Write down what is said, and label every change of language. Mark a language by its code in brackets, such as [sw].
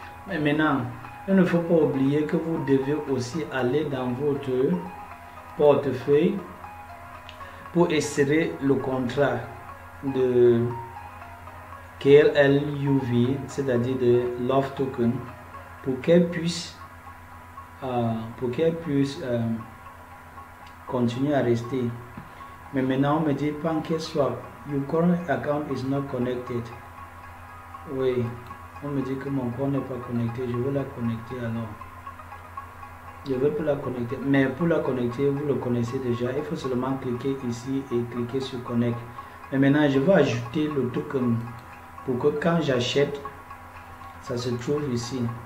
[fr] Mais maintenant, il ne faut pas oublier que vous devez aussi aller dans votre portefeuille pour insérer le contrat de KLUV, c'est-à-dire de Love Token, pour qu'elle puisse pour qu'elle puisse continuer à rester. Mais maintenant, on me dit [en] PancakeSwap, your current account is not connected. [fr] Oui, on me dit que mon compte n'est pas connecté. Je veux la connecter alors. Je veux plus la connecter. Mais pour la connecter, vous le connaissez déjà. Il faut seulement cliquer ici et cliquer sur Connect. Mais maintenant, je vais ajouter le token pour que quand j'achète, ça se trouve ici.